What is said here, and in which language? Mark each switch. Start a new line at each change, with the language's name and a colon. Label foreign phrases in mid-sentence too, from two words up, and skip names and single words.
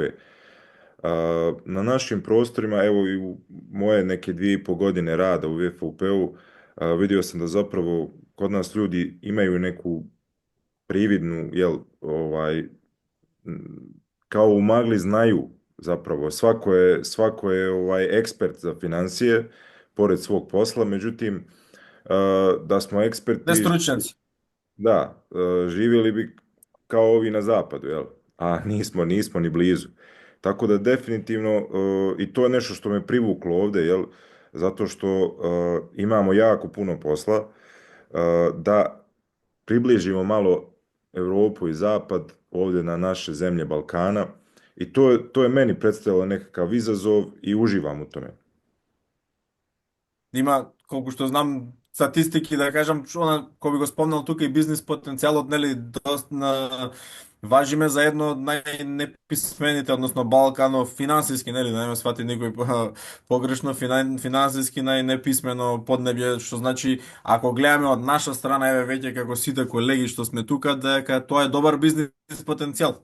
Serbian: На нашим просторима, ево и у моје неке 2,5 години рада у ВФУП-у, видио сам да заправо код нас људи имају неку привидну, као у магли знају заправо, свако е експерт за финансије поред свог посла, меđutim да смо експерти... Не стручњаци. Да, živjeli bi kao ovi na zapadu, jel? A nismo ni blizu. Tako da definitivno, i to je nešto što me privuklo ovde, jel? Zato što imamo jako puno posla da približimo malo Evropu i Zapad ovde na naše zemlje Balkana i to je meni predstavljalo nekakav izazov i uživam u tome.
Macedonian: Има, колку што знам, статистики, да кажам, кој би го спомнал тука и бизнис потенцијалот, нели, доста важиме за едно од најнеписмените, односно Балканов, финансиски, нели, да не ме свати никој погрешно, финансиски најнеписмено поднебје, што значи, ако гледаме од наша страна, еве веќе како сите колеги што сме тука, дека тоа е добар бизнис потенцијал.